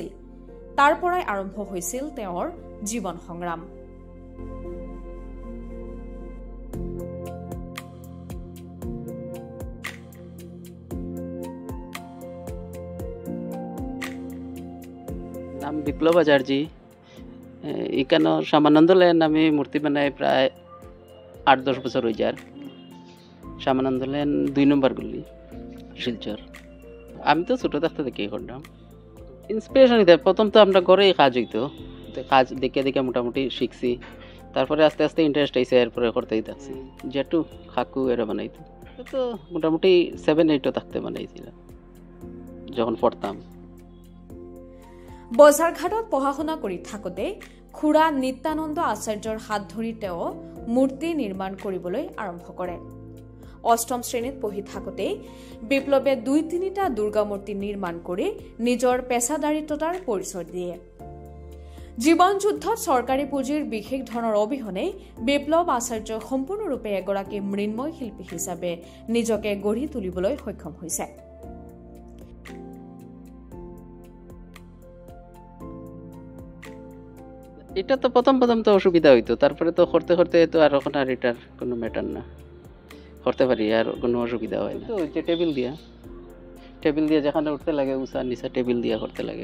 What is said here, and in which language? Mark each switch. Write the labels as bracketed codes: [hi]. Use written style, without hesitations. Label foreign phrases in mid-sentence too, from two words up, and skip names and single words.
[as] তাৰ পৰাই আৰম্ভ হৈছিল তেওঁৰ জীৱন সংগ্ৰাম। নাম বিপ্লৱ আচাৰ্যী। [bn] ইকানোর শ্যামানন্দ লেন আমি মূর্তি বানাই প্রায় 8-10 বছর হয়ে যার। শ্যামানন্দ লেন 2 নম্বর গলি শিলচর। আমি তো ছোটো থাকতে দেখেই করতাম। ইন্সপিরেশন দিতে প্রথম তো আমরা ঘরেই কাজ হইতো, কাজ দেখে দেখে মোটামুটি শিখছি। তারপরে আস্তে আস্তে ইন্টারেস্ট আইসে, এরপরে করতেই থাকছি। জেঠু কাকু এরা বানাইতো, তো মোটামুটি 7-8 থাকতে বানাইছিলাম যখন পড়তাম। [as] বজাৰঘাটত পঢ়া শুনা কৰি থাকোঁতে খুৰা নিত্যানন্দ আচাৰ্যৰ হাত ধৰি তেওঁ মূৰ্তি নিৰ্মাণ কৰিবলৈ আৰম্ভ কৰে। 8ম শ্ৰেণীত পঢ়ি থাকোঁতে বিপ্লৱে 2-3টা দুৰ্গা মূৰ্তি নিৰ্মাণ কৰি নিজৰ পেছাদাৰিত্বতাৰ পৰিচয় দিয়ে। জীৱন যুদ্ধত চৰকাৰী পুঁজিৰ বিশেষ ধৰণৰ অবিহনে বিপ্লৱ আচাৰ্য সম্পূৰ্ণৰূপে এগৰাকী মৃন্ময় শিল্পী হিচাপে নিজকে গঢ়ি তুলিবলৈ সক্ষম হৈছে। [bn] এটা তো প্রথম তো অসুবিধা হইতো, তারপরে তো করতে করতে তো আর এখন আর এটার কোনো ম্যাটার না, করতে পারি, আর কোনো অসুবিধা হয় না। তো যে টেবিল দিয়ে যেখানে উঠতে লাগে উঁচা নিচা টেবিল দিয়ে করতে লাগে।